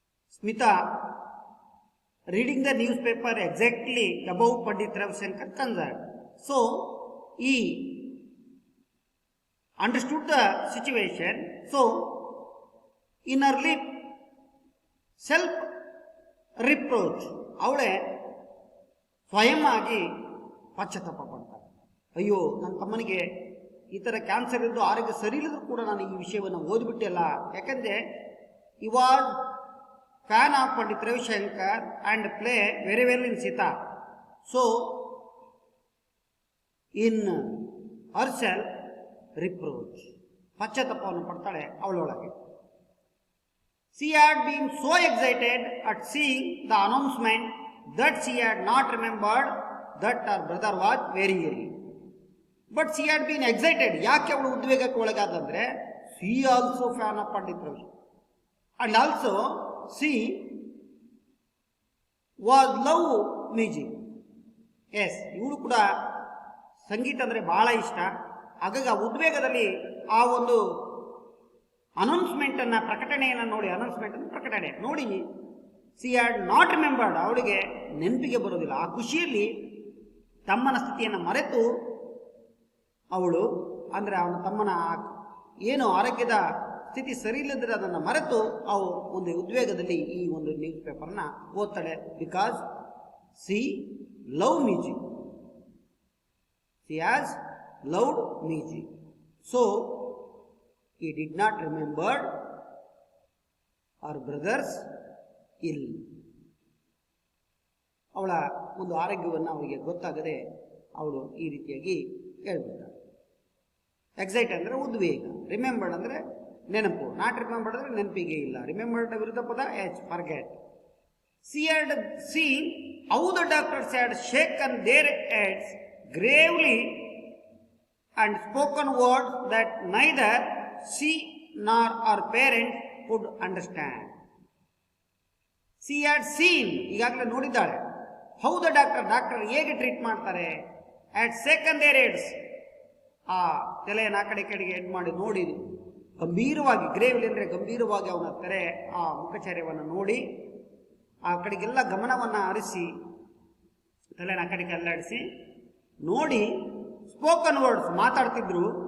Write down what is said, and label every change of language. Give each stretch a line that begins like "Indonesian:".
English: Smita reading the newspaper exactly above Pandit Ravishankar concerned. So, he understood the situation. So, in her lip, self-reproach.
Kannada: ಅವಳೆ ಸ್ವಯಂ ಆಗಿ ಪಶ್ಚಾತ್ತಾಪ ಪಡ್ತಾಳೆ. ಅಯ್ಯೋ, ನನ್ನ ತಮ್ಮನಿಗೆ ಈ ಥರ ಕ್ಯಾನ್ಸರ್ ಇದ್ದು ಆರೋಗ್ಯ ಸರಿ ಇಲ್ಲದ್ರೂ ಕೂಡ ನಾನು ಈ ವಿಷಯವನ್ನು ಓದಿಬಿಟ್ಟಿಲ್ಲ. ಯಾಕಂದರೆ ಈ
English: Was fan of Pandit Ravishankar and play very well in Sita. So, in herself reproach,
Kannada: ಪಶ್ಚಾತ್ತಾಪವನ್ನು ಪಡ್ತಾಳೆ ಅವಳೊಳಗೆ.
English: She had been so excited at seeing the announcement that she had not remembered that her brother was very ill. But she had been excited.
Kannada: ಯಾಕೆ ಅವಳು ಉದ್ವೇಗಕ್ಕೆ ಒಳಗಾದಂದ್ರೆ
English: she also fan of Pandit Ravishankar and also she was love music.
Kannada: S, ಇವಳು ಕೂಡ ಸಂಗೀತ ಅಂದರೆ ಬಹಳ ಇಷ್ಟ. ಹಾಗಾಗಿ ಆ ಉದ್ವೇಗದಲ್ಲಿ ಆ ಒಂದು ಅನೌನ್ಸ್ಮೆಂಟನ್ನು ಪ್ರಕಟಣೆಯನ್ನು ನೋಡಿ
English: she had not remembered,
Kannada: ಅವಳಿಗೆ ನೆನಪಿಗೆ ಬರೋದಿಲ್ಲ. ಆ ಖುಷಿಯಲ್ಲಿ ತಮ್ಮನ ಸ್ಥಿತಿಯನ್ನು ಮರೆತು ಅವಳು ಅಂದರೆ ಅವನ ತಮ್ಮನ ಏನು ಆರೋಗ್ಯದ ಸ್ಥಿತಿ ಸರಿ ಇಲ್ಲದ್ರೆ ಅದನ್ನು ಮರೆತು ಅವು ಒಂದು ಉದ್ವೇಗದಲ್ಲಿ ಈ ಒಂದು ನ್ಯೂಸ್ ಪೇಪರ್ನ ಓದ್ತಾಳೆ.
English: Because she love music, she has loved music. So he did not remember her brother's ill.
Kannada: ಅವಳ ಒಂದು ಆರೋಗ್ಯವನ್ನು ಅವರಿಗೆ ಗೊತ್ತಾಗದೆ ಅವಳು ಈ ರೀತಿಯಾಗಿ ಹೇಳ್ಬಿಡ್ತಾಳೆ. ಎಕ್ಸೈಟ್ ಅಂದರೆ ಉದ್ವೇಗ, ರಿಮೆಂಬರ್ಡ್ ಅಂದರೆ ನೆನಪು, ನಾಟ್ ರಿಮೆಂಬರ್ಡ್ ಅಂದರೆ ನೆನಪಿಗೆ ಇಲ್ಲ. ರಿಮೆಂಬರ್ಡ್ ವಿರುದ್ಧ ಪದ forget.
English: She had seen how the doctors had shaken their heads gravely and spoken words that neither she nor her parents could understand. She had seen,
Kannada: ಈಗಾಗಲೇ ನೋಡಿದ್ದಾಳೆ, how the ಡಾಕ್ಟರ್ ಹೇಗೆ treat ಮಾಡ್ತಾರೆ,
English: had shaken their heads,
Kannada: ಆ ತಲೆಯನ್ನು ಆ ಕಡೆ ಕಡೆಗೆ head ಮಾಡಿ ನೋಡಿ ಗಂಭೀರವಾಗಿ, ಗ್ರೇವ್ಲಿ ಅಂದರೆ ಗಂಭೀರವಾಗಿ ಅವನ ತೆರೆ ಆ ಮುಖಚರ್ಯವನ್ನು ನೋಡಿ ಆ ಕಡೆಗೆಲ್ಲ ಗಮನವನ್ನು ಹರಿಸಿ ತಲೆನ ಆ ಕಡೆಗೆ ಅಲ್ಲಾಡಿಸಿ ನೋಡಿ
English: spoken words
Kannada: ಮಾತಾಡ್ತಿದ್ರು.